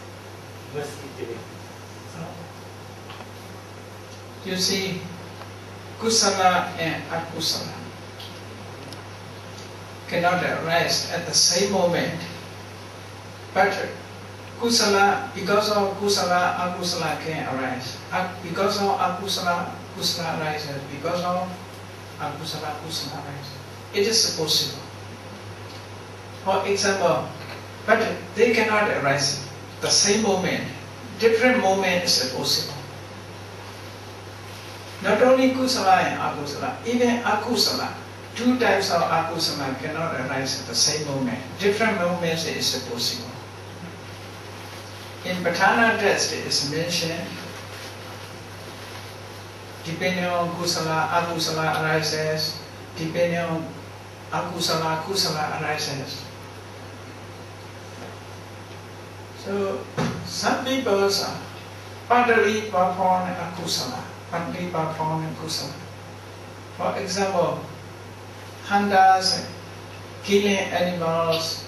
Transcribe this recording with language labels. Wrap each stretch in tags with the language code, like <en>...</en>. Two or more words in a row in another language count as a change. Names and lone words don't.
<en>You see, kusala and akusala cannot arise at the same moment. But kusala, because of kusala, akusala can arise. Because of akusala, kusala arises. Because of akusala, kusala arises. It is possible. For example, but they cannot arise the same moment. Different moment is possible. Not only kusala and akusala, even akusala. Two types of akusala cannot arise at the same moment. Different moments is possible. In Vipassana text it is mentioned, depending on kusala, akusala arises. Depending on akusala, kusala arises. So some people partly perform akusala, partly perform kusala. For example, hunters killing animals.</en>